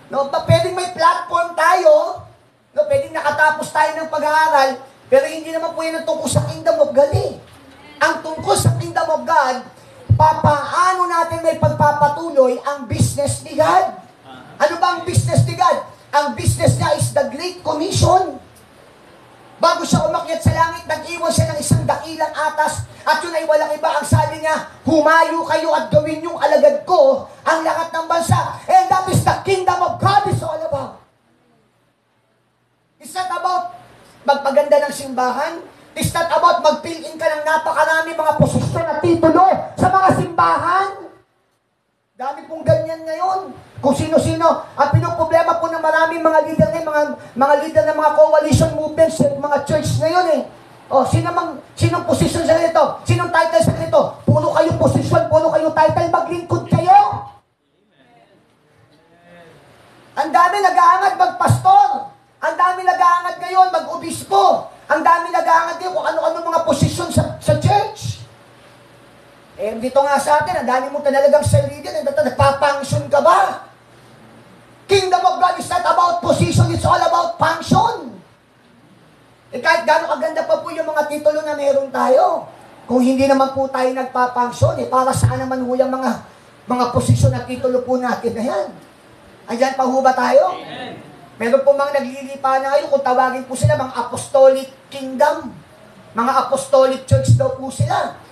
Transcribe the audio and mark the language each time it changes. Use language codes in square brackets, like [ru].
[tl] No, pwedeng may platform tayo, no, pwedeng nakatapos tayo ng pag-aaral, pero hindi naman po yan ang tungkol sa kingdom of God eh. Ang tungkol sa kingdom of God, paano natin may pagpapatuloy ang business ni God? Ano ba ang business ni God? [en] Ang business niya is the Great Commission. [tl] Bago siya umakyat sa langit, nag-iwan siya ng isang dakilang atas at yun ay walang iba. Ang sabi niya, humayo kayo at gawin yung alagad ko ang lahat ng bansa. [en] And that is the kingdom of God is all about. It's not about [tl] magpaganda ng simbahan. [en] It's not about [tl] mag-fill-in ka ng napakarami mga posisyon at titulo sa mga simbahan. Dami pong ganyan ngayon. Kung sino-sino, ang pinoproblema po ng maraming mga leader ngayon, mga leader ng mga coalition movements, mga church ngayon eh. O, sinong posisyon sa ganito? Sinong title sa ganito? Puno kayong posisyon, puno kayong title, maglingkod kayo. Ang dami nag-aangad magpastor. Ang dami nag-aangad ngayon mag-obispo. Ang dami nag-aangad ngayon kung ano-ano mga posisyon sa church. Eh, dito nga sa atin, ang dami mo talagang sarili dyan, nagpapangsyon ka ba? [en] Kingdom of God is not about position, it's all about function. [tl] Eh, kahit gano'ng kaganda pa po yung mga titulo na meron tayo, kung hindi naman po tayo nagpapangsyon, eh, para saan naman ho yung mga posisyon at titulo po natin na yan? Ayan pa ho ba tayo? Amen. Meron po mga naglilipa na ngayon, kung tawagin po sila, mga apostolic kingdom, mga apostolic church daw po sila.